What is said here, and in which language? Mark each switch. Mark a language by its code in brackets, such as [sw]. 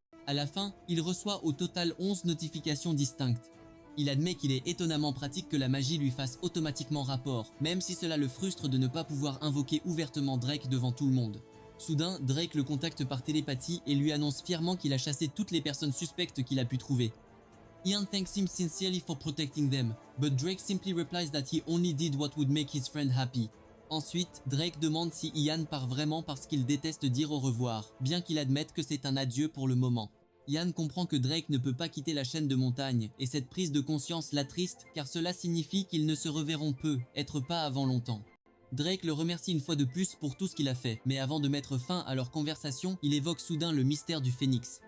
[fr] À la fin, il reçoit au total 11 notifications distinctes. Il admet qu'il est étonnamment pratique que la magie lui fasse automatiquement rapport, même si cela le frustre de ne pas pouvoir invoquer ouvertement Drake devant tout le monde. Soudain, Drake le contacte par télépathie et lui annonce fièrement qu'il a chassé toutes les personnes suspectes qu'il a pu trouver. [en] Ian thanks him sincerely for protecting them, but Drake simply replies that he only did what would make his friend happy. [fr] Ensuite, Drake demande si Ian part vraiment parce qu'il déteste dire au revoir, bien qu'il admette que c'est un adieu pour le moment. Ian comprend que Drake ne peut pas quitter la chaîne de montagne, et cette prise de conscience l'attriste car cela signifie qu'ils ne se reverront peu, être pas avant longtemps. Drake le remercie une fois de plus pour tout ce qu'il a fait, mais avant de mettre fin à leur conversation, il évoque soudain le mystère du phénix.